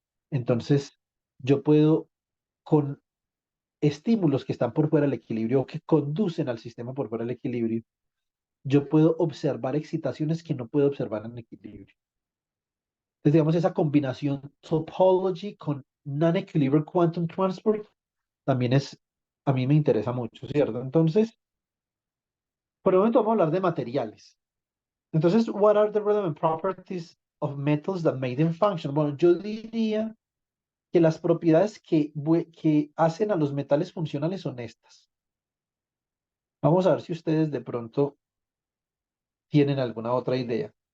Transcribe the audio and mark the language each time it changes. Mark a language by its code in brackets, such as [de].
[es] Entonces, yo puedo, con estímulos que están por fuera del equilibrio o que conducen al sistema por fuera del equilibrio, yo puedo observar excitaciones que no puedo observar en equilibrio. Entonces, digamos, esa combinación topology con [en] non-equilibrium quantum transport [es] también a mí me interesa mucho, ¿cierto? Entonces, por el momento vamos a hablar de materiales. [en] Entonces, what are the relevant properties of metals that make them function? [es] Bueno, yo diría que las propiedades que hacen a los metales funcionales son estas. Vamos a ver si ustedes de pronto tienen alguna otra idea.